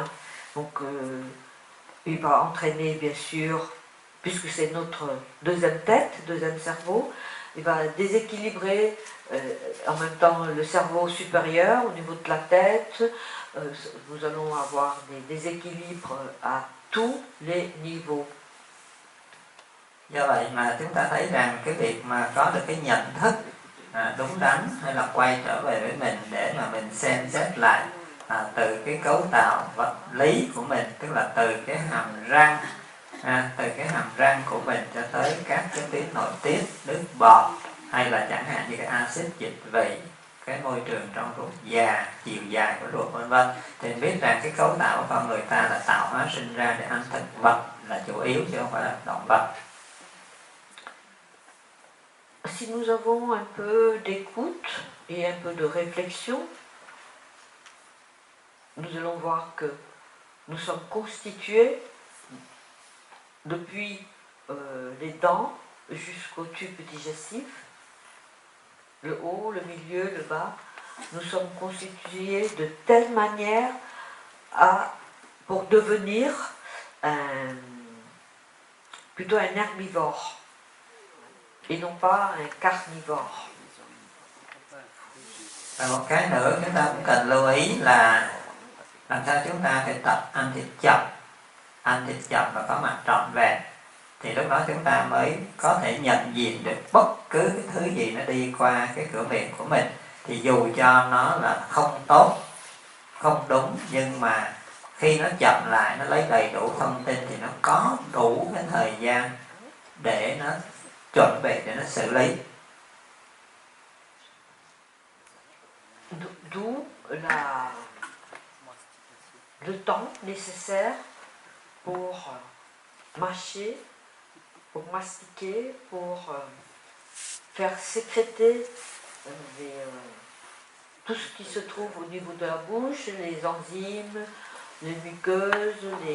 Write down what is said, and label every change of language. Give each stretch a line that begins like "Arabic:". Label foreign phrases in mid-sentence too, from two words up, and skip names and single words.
French: Donc il va entraîner bien sûr, puisque c'est notre deuxième tête, deuxième cerveau, il va déséquilibrer en même temps le cerveau supérieur au niveau de la tête. Nous allons avoir des déséquilibres à tous les niveaux.
Vietnamese: Do vậy mà chúng ta thấy rằng cái việc mà có được cái nhận thức đúng đắn hay là quay trở về với mình để mà mình xem xét lại từ cái cấu tạo vật lý của mình, tức là từ cái hàm răng, từ cái hàm răng của mình cho tới các cái tuyến nội tiết, nước bọt, hay là chẳng hạn như cái axit dịch vị, cái môi trường trong ruột già, chiều dài của ruột vân vân, thì biết rằng cái cấu tạo của con người ta là tạo hóa sinh ra để ăn thực vật là chủ yếu chứ không phải là động vật.
French: Si nous avons un peu d'écoute et un peu de réflexion, nous allons voir que nous sommes constitués depuis les dents jusqu'au tube digestif, le haut, le milieu, le bas. Nous sommes constitués de telle manière pour devenir plutôt un herbivore et non pas un carnivore.
Vietnamese: Và một cái nữa chúng ta cũng cần lưu ý là làm sao chúng ta phải tập ăn thịt chậm và có mặt trọn vẹn, thì lúc đó chúng ta mới có thể nhận diện được bất cứ cái thứ gì nó đi qua cái cửa miệng của mình, thì dù cho nó là không tốt, không đúng, nhưng mà khi nó chậm lại, nó lấy đầy đủ thông tin thì nó có đủ cái thời gian để nó chuẩn bị, để nó xử lý.
French: D'où le temps nécessaire pour mâcher, pour mastiquer, pour faire sécréter tout ce qui se trouve au niveau de la bouche, les enzymes, les muqueuses,